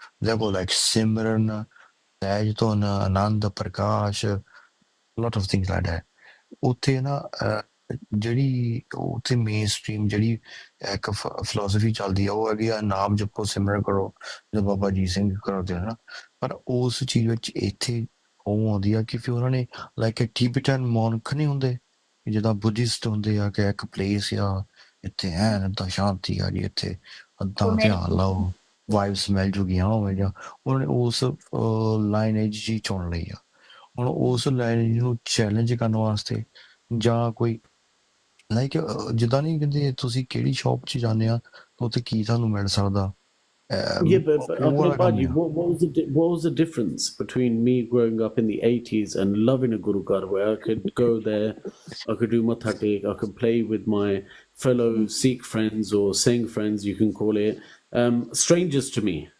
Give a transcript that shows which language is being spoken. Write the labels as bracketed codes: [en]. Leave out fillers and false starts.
[en] They go like Simran, Tajton, Ananda Prakash, a lot of things like that. [pa] ਉੱਥੇ ਨਾ ਜਿਹੜੀ ਉੱਥੇ main stream ਜਿਹੜੀ ਇੱਕ ਫਿਲਾਸਫੀ ਚੱਲਦੀ ਆ ਉਹ ਹੈਗੀ ਆ ਨਾਮ ਜਪੋ ਸਿਮਰਨ ਕਰੋ ਜਦੋਂ ਬਾਬਾ ਅਜੀਤ ਸਿੰਘ ਕਰਦੇ ਆ ਨਾ ਪਰ ਉਸ ਚੀਜ਼ ਵਿੱਚ ਇੱਥੇ ਉਹ ਆਉਂਦੀ ਆ ਕਿ ਫਿਰ ਉਹਨਾਂ ਨੇ ਲਾਈਕ ਟਿਬੇਟਨ ਮੌਨਕ ਨਹੀਂ ਹੁੰਦੇ ਜਿੱਦਾਂ ਬੁੱਧਿਸਟ ਹੁੰਦੇ ਆ ਕਿ ਇੱਕ ਪਲੇਸ ਆ ਇੱਥੇ ਐਨ ਏਦਾਂ ਸ਼ਾਂਤੀ ਆ ਜੀ ਇੱਥੇ ਏਦਾਂ ਧਿਆਨ ਲਾਓ ਵਾਈਬਸ ਮਿਲ ਜੂਗੀਆਂ ਹੋਵੇ ਜਾਂ ਉਹਨਾਂ ਨੇ ਉਸ ਲਾਈਨੇਜ ਜੀ ਚੁਣ ਲਈ ਆ ਹੁਣ ਉਸ ਲਾਈਨ ਨੂੰ ਚੈਲੰਜ ਕਰਨ ਵਾਸਤੇ ਜਾਂ ਕੋਈ ਲਾਈਕ ਜਿੱਦਾਂ ਨਹੀਂ ਕਹਿੰਦੇ ਤੁਸੀਂ ਕਿਹੜੀ ਸ਼ਾਪ 'ਚ ਜਾਂਦੇ ਆ ਉੱਥੇ ਕੀ ਤੁਹਾਨੂੰ ਮਿਲ ਸਕਦਾ [en] Yeah, but Paji, what was the difference between me growing up in the 80s and loving a Guru Ghar where I could go there, I could do Matha Tek, I could play with my fellow Sikh friends or Singh friends, you can call it, strangers to me.